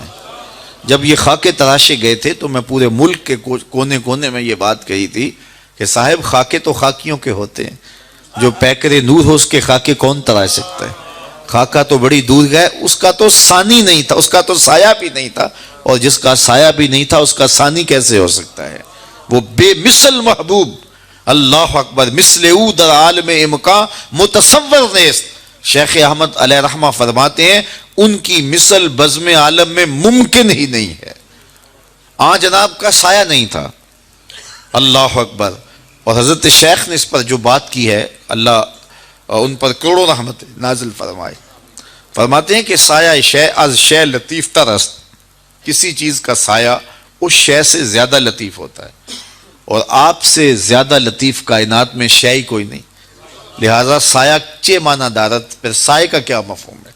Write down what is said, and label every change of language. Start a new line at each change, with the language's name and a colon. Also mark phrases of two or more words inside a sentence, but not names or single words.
Urdu: جب یہ خاکے تراشے گئے تھے تو میں پورے ملک کے کونے کونے میں یہ بات کہی تھی کہ صاحب خاکے تو خاکیوں کے ہوتے ہیں، جو پیکر نور ہو اس کے خاکے کون تراش سکتا ہے؟ خاکہ تو بڑی دور گئے، اس کا تو ثانی نہیں تھا، اس کا تو سایہ بھی نہیں تھا، اور جس کا سایہ بھی نہیں تھا اس کا ثانی کیسے ہو سکتا ہے؟ وہ بے مثل محبوب،
Arabic: اللہ اکبر،
Persian: مثل او در عالم امکان متصور نیست۔
Urdu: شیخ احمد
Arabic: علیہ رحمہ
Urdu: فرماتے ہیں ان کی مثل بزم عالم میں ممکن ہی نہیں ہے۔ جناب کا سایہ نہیں تھا،
Arabic: اللہ اکبر۔
Urdu: اور حضرت شیخ نے اس پر جو بات کی ہے، اللہ ان پر کروڑوں رحمت نازل فرمائے، فرماتے ہیں کہ
Persian: سایہ شے از شے لطیف تر است،
Urdu: کسی چیز کا سایہ اس شے سے زیادہ لطیف ہوتا ہے، اور آپ سے زیادہ لطیف کائنات میں شے ہی کوئی نہیں، لہٰذا
Persian: سایہ چے معنی دارت،
Urdu: پھر سایہ کا کیا مفہوم ہے؟